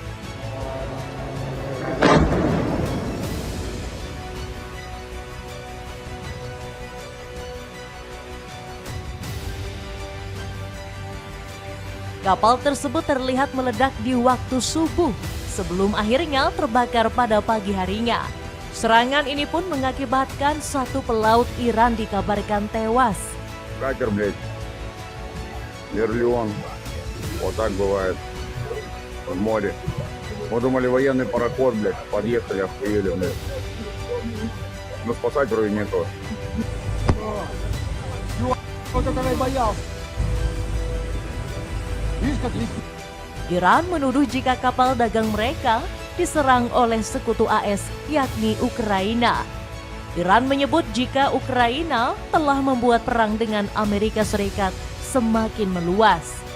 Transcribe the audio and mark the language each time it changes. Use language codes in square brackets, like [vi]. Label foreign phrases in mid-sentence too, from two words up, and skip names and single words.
[id] Kapal tersebut terlihat meledak di waktu subuh sebelum akhirnya terbakar pada pagi harinya. Serangan ini pun mengakibatkan 1 pelaut Iran dikabarkan tewas. [ru] Катер, блядь, Мерлион. Вот так бывает в море. Мы думали, военный пароход, блядь, подъехали, охуели, блядь. но спасать вроде некого. [id] Iran menuduh jika kapal dagang mereka diserang oleh sekutu AS yakni Ukraina. Iran menyebut jika Ukraina telah membuat perang dengan Amerika Serikat semakin meluas.